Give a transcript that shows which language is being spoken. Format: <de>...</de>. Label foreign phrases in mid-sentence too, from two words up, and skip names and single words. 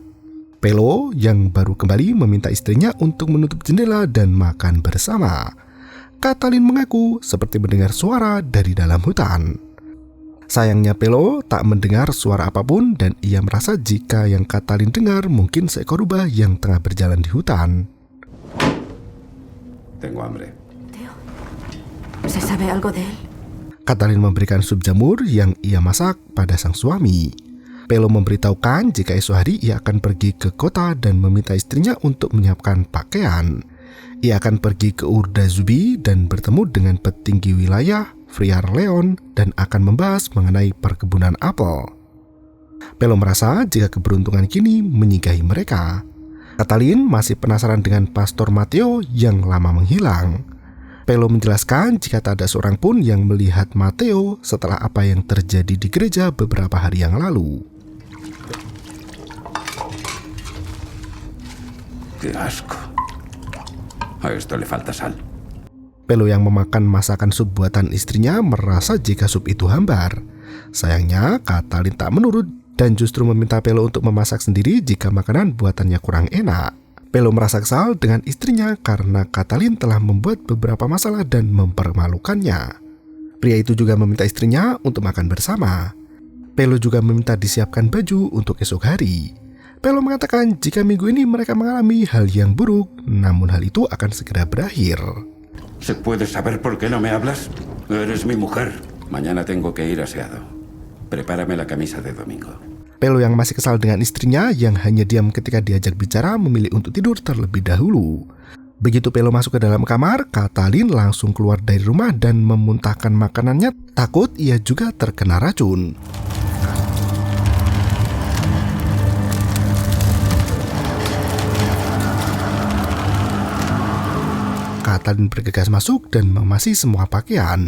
<id>Pelo yang baru kembali meminta istrinya untuk menutup jendela dan makan bersama. Katalin mengaku seperti mendengar suara dari dalam hutan. Sayangnya Pelo tak mendengar suara apapun dan ia merasa jika yang Katalin dengar mungkin seekor rubah yang tengah berjalan di hutan.</id> <es>Tengo hambre. Teo, ¿se sabe algo de él?</es> <id>Katalin memberikan sup jamur yang ia masak pada sang suami. Pelo memberitahukan jika esok hari ia akan pergi ke kota dan meminta istrinya untuk menyiapkan pakaian. Ia akan pergi ke Urdazubi dan bertemu dengan petinggi wilayah Friar Leon dan akan membahas mengenai perkebunan apel. Pelo merasa jika keberuntungan kini menyinggahi mereka. Katalin masih penasaran dengan Pastor Matteo yang lama menghilang. Pelo menjelaskan jika tak ada seorang pun yang melihat Matteo setelah apa yang terjadi di gereja beberapa hari yang lalu.</id> <es>¡Qué asco! A esto le falta sal.</es> <id>Pelo yang memakan masakan sup buatan istrinya merasa jika sup itu hambar. Sayangnya, Katalin tak menurut dan justru meminta Pelo untuk memasak sendiri jika makanan buatannya kurang enak. Pelo merasa kesal dengan istrinya karena Katalin telah membuat beberapa masalah dan mempermalukannya. Pria itu juga meminta istrinya untuk makan bersama. Pelo juga meminta disiapkan baju untuk esok hari. Pelo mengatakan jika minggu ini mereka mengalami hal yang buruk, namun hal itu akan segera berakhir.</id> <es>¿Se puede saber por qué no me hablas? Eres mi mujer. Mañana tengo que ir aseado. Prepárame la camisa de domingo.</es> <id>Pelo yang masih kesal dengan istrinya yang hanya diam ketika diajak bicara memilih untuk tidur terlebih dahulu. Begitu Pelo masuk ke dalam kamar, Katalin langsung keluar dari rumah dan memuntahkan makanannya, takut ia juga terkena racun. Katalin bergegas masuk dan memasi semua pakaian.</id>